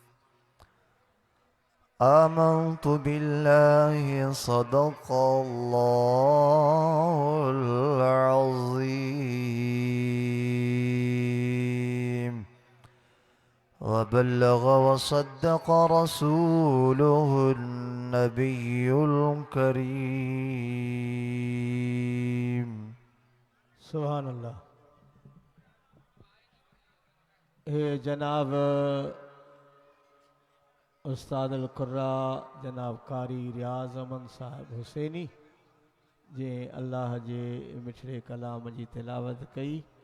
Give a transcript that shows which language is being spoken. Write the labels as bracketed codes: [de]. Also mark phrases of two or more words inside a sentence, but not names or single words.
[ar] آمنت بالله صدق الله العظيم وبلغ وصدق رسوله النبي الكريم. سبحان الله. [sd] हे जनाब [ar] أستاذ القراء [sd] जनाब कारी रियाज़ अमन साहिब हुसैनी जे अल्लाह जे मिठड़े कलाम जी तिलावत कई।